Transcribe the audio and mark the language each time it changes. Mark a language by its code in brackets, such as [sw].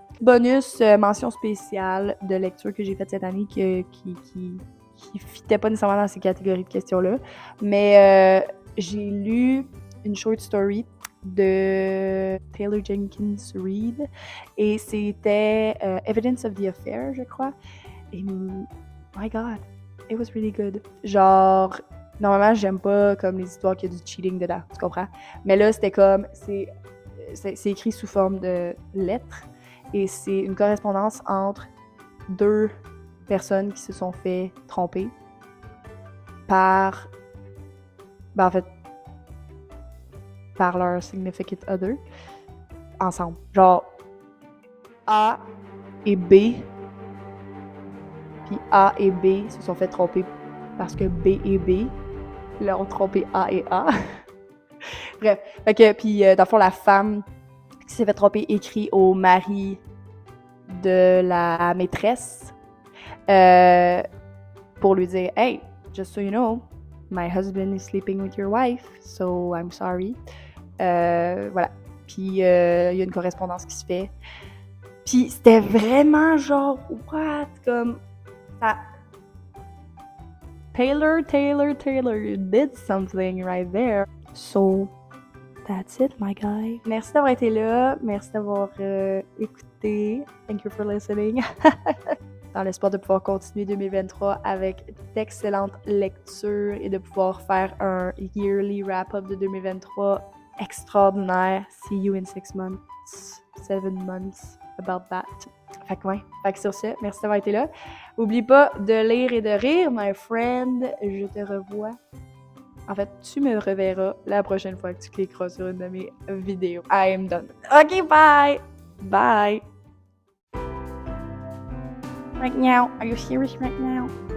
[fr] Bonus, mention spéciale de lecture que j'ai faite cette année qui fitait pas nécessairement dans ces catégories de questions-là. Mais j'ai lu une short story de Taylor Jenkins Reid et c'était Evidence of the Affair, je crois. [en] Et my God, it was really good. [fr] Genre, normalement, j'aime pas comme les histoires qu'il y a du cheating dedans, tu comprends? Mais là, c'était comme, c'est écrit sous forme de lettres et c'est une correspondance entre 2 personnes qui se sont fait tromper par leur significant other ensemble. Genre, A et B, puis A et B se sont fait tromper parce que B et B leur ont trompé A et A. Bref, fait que, puis dans le fond, la femme qui s'est fait tromper écrit au mari de la maîtresse pour lui dire « [en] Hey, just so you know, my husband is sleeping with your wife, so I'm sorry. [fr] » Voilà. Puis il y a une correspondance qui se fait. Puis c'était vraiment genre « What? » Comme ça... [en] Taylor, you did something right there. So, that's it, my guy. [fr] Merci d'avoir été là. Merci d'avoir écouté. [en] Thank you for listening. [fr] dans l'espoir de pouvoir continuer 2023 avec d'excellentes lectures et de pouvoir faire un yearly wrap-up de 2023 extraordinaire. [en] See you in 6 months, 7 months, about that. [fr] Fait que ouais, fait que sur ce, merci d'avoir été là. Oublie pas de lire et de rire, [en] my friend. [fr] Je te revois. En fait, tu me reverras la prochaine fois que tu cliqueras sur une de mes vidéos. [en] I am done. Ok, bye! Bye! Right now, are you serious right now?